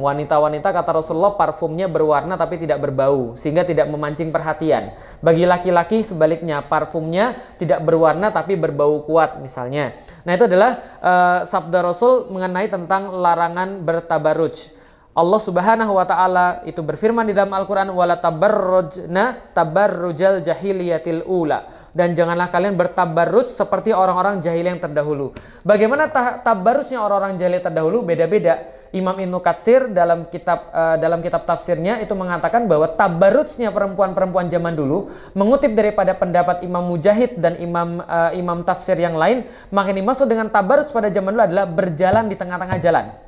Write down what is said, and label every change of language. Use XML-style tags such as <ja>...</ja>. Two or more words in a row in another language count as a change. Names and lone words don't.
<id>Wanita-wanita kata Rasulullah parfumnya berwarna tapi tidak berbau sehingga tidak memancing perhatian. Bagi laki-laki sebaliknya, parfumnya tidak berwarna tapi berbau kuat misalnya. Nah itu adalah sabda Rasul mengenai tentang larangan bertabarruj. Allah</id> <ar>سبحانه وتعالى</ar> <id>itu berfirman di dalam Al-Qur'an,</id> <ar>ولا تبرجن تبرج الجاهلية الأولى.</ar> <id>Dan janganlah kalian bertabarruj seperti orang-orang jahil yang terdahulu. Bagaimana tabarrujnya orang-orang jahil terdahulu? Beda-beda. Imam Ibnu Katsir dalam kitab tafsirnya itu mengatakan bahwa tabarrujnya perempuan-perempuan zaman dulu, mengutip daripada pendapat Imam Mujahid dan imam tafsir yang lain, maka ini maksud dengan tabarruj pada zaman dulu adalah berjalan di tengah-tengah jalan.</id>